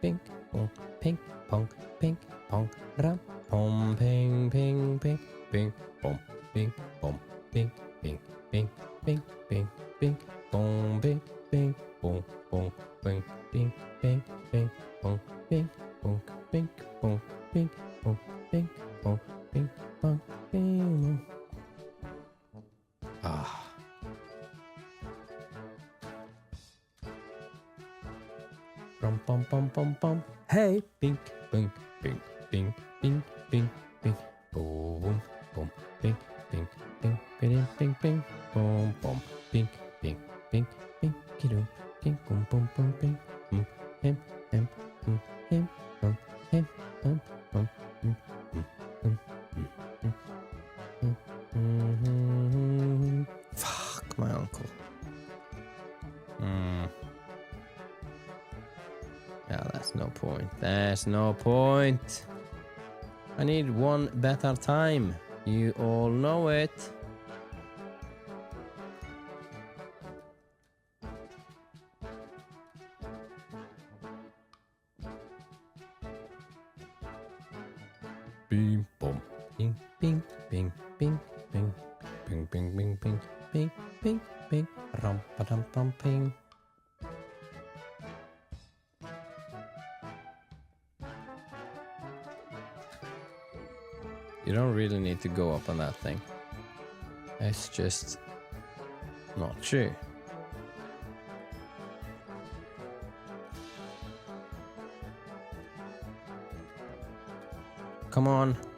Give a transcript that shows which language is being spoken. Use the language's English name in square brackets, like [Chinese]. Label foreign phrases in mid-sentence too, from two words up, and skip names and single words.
[English] pink, pong, ping pong, ping pong, ram, pom, ping, ping, ping, ping, pom, ping, pom, ping, ping, ping, ping, ping, ping, pom, ping, ping, pong, pong, ping, ping, ping, ping, pong, ping, pong, ping, pong, ping, pong, ping, pong, ping, pong, ping. Ah. Pom pom pom pom pom. Hey, ping, ping, ping, ping, ping, ping, ping, boom, boom, ping, ping, ping, ping, ping, ping, boom, boom, ping, ping, ping, ping, kidoo, ping, boom, boom, boom, ping, him, him, him, him, him, him, him, him, him, him. Fuck my uncle. Yeah, that's no point. There's no point. I need one better time. You all know it. Bing bom. Bing bing bing bing bing bing bing bing bing bing bing bing ram pa dum pam ping. You don't really need to go up on that thing. It's just not true. Come on.